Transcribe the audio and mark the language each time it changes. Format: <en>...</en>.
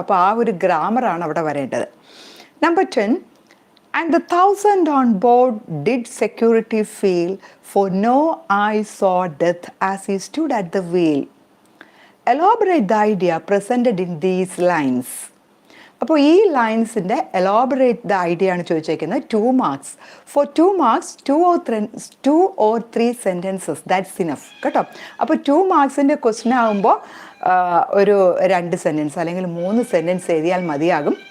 <ml>അപ്പോൾ ആ ഒരു ഗ്രാമറാണ് അവിടെ വരേണ്ടത്.</ml> <en>Number 10, and the 1,000 on board did security feel, for no eye saw death as he stood at the wheel. Elaborate the idea presented in these lines.</en> <ml>അപ്പോൾ ഈ ലൈൻസിൻ്റെ</ml> <en>elaborate the idea</en> <ml>ആണ് ചോദിച്ചേക്കുന്നത്. 2 marks.</ml> <en>for 2 marks 2 or 3 sentences, that's enough,</en> <ml>കേട്ടോ. അപ്പോൾ 2 മാർക്സിൻ്റെ question ആകുമ്പോൾ ഒരു 2 sentence അല്ലെങ്കിൽ 3 sentence എഴുതിയാൽ മതിയാകും.</ml>